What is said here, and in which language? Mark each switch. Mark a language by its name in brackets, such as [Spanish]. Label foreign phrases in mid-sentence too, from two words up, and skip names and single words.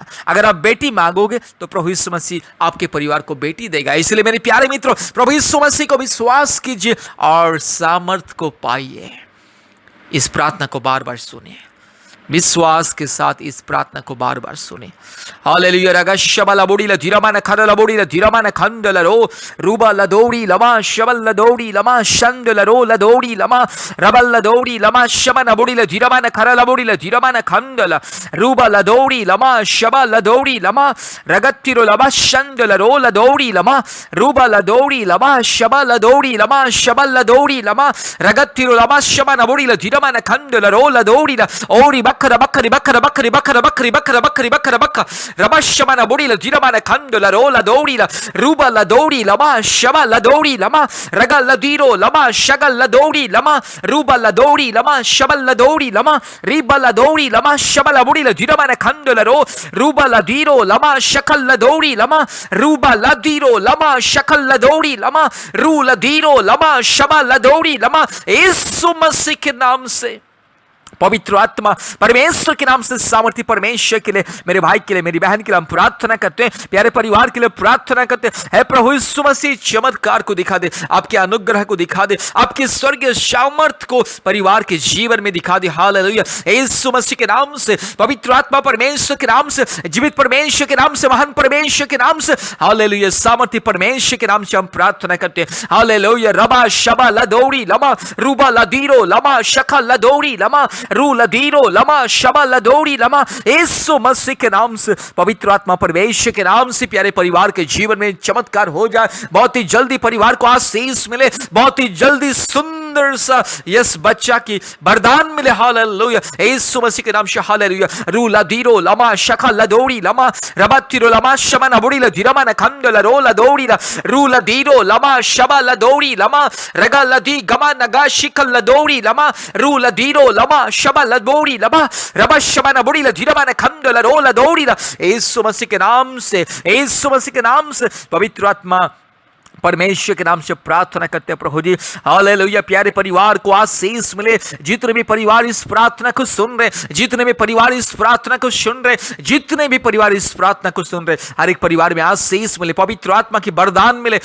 [Hindi] अगर आप बेटी मांगोगे तो प्रभु यीशु मसीह आपके परिवार को बेटी देगा। इसलिए मेरे प्यारे मित्रों, प्रभु यीशु मसीह को विश्वास कीजिए और सामर्थ को पाइए। इस प्रार्थना को बार बार सुनिए, विश्वास के साथ इस प्रार्थना को बार बार सुने। हालेलुया। रगा शबल बोड़ी ल धीरमा न खरल बोड़ी ल धीरमा न खंडल रो रूबा ल दौड़ी लमा शबल ल दौड़ी लमा शंडल रो ल दौड़ी लमा रबल ल दौड़ी लमा शबन बोड़ी ल धीरमा न खरल बोड़ी ल धीरमा न खंडल रूबा ल दौड़ी लमा शबल ल दौड़ी लमा रगत्तिरो लमा शंडल रो ल दौड़ी लमा रूबा ल दौड़ी लमा शबल ल दौड़ी लमा शबल ल दौड़ी लमा रगत्तिरो लमा शबन बोड़ी ल धीरमा न खंडल रो ल दौड़ी ल ओरी बकरा बकरी बकरा बकरी बकरा बकरी बकरा बकरी बकरा बकरा रबशमना बोड़ी ल धीरमाना खंडला रोला दौड़ी ल रूबा ल दौड़ी लमा शबा ल दौड़ी लमा रगल ल दीरो लमा शगल ल दौड़ी लमा रूबा ल दौड़ी लमा शबल ल दौड़ी लमा रीबा ल दौड़ी लमा शबल बोड़ी ल धीरमाना खंडला रो रूबा ल दीरो लमा शकल ल दौड़ी लमा रूबा ल दीरो लमा शकल ल दौड़ी लमा रू ल दीरो लमा शबा ल दौड़ी लमा। यीशु मसीह के नाम से, पवित्र आत्मा परमेश्वर के नाम से, सामर्थ्य परमेश्वर के लिए, मेरे भाई के लिए, मेरी बहन के लिए हम प्रार्थना करते हैं, प्यारे परिवार के लिए प्रार्थना करते हैं। हे प्रभु यीशु मसीह, चमत्कार को दिखा दे, आपके अनुग्रह को दिखा दे, आपके स्वर्गीय सामर्थ्य को परिवार के जीवन में दिखा दे। हालेलुया। यीशु मसीह के नाम से, पवित्र आत्मा परमेश्वर के नाम से, जीवित परमेश्वर के नाम से, महान परमेश्वर के नाम से, हालेलुया, सामर्थ्य परमेश्वर के नाम से हम प्रार्थना करते हैं। हालेलुया। रबा शबा ल दौड़ी लमा रूबा ल दीरो लमा शखा ल दौड़ी लमा रू ल दीरो लमा शबा ल दौड़ी लमा। यीशु मसीह के नाम से, पवित्र आत्मा परमेश्वर के नाम से प्यारे परिवार के जीवन में चमत्कार हो जाए। बहुत ही जल्दी परिवार को आशीष मिले, बहुत ही जल्दी सुंदर सा यस बच्चा की वरदान मिले। हालेलुया। यीशु मसीह के नाम से हालेलुया। रू ल दीरो लमा शखा ल दौड़ी लमा रबतिरो लमा शमा न बुड़ी ल धीरमा न खंड ल रो ल दौड़ी ल रू ल दीरो लमा शबा ल दौड़ी लमा रगा ल दी गमा नगा शिकल ल दौड़ी लमा रू ल दीरो लमा शबा ल दौड़ी लमा रबा शबा न बुड़ी ल धीरमा न खंड ल रो ल दौड़ी ल। यीशु मसीह के नाम से, यीशु मसीह के नाम से, पवित्र आत्मा परमेश्वर के नाम से प्रार्थना करते हैं प्रभु जी। हालेलुया। प्यारे परिवार को आशीष मिले। जितने भी परिवार इस प्रार्थना को सुन रहे, जितने भी परिवार इस प्रार्थना को सुन रहे, जितने भी परिवार इस प्रार्थना को सुन रहे, हर एक परिवार में आशीष मिले, पवित्र आत्मा की वरदान मिले।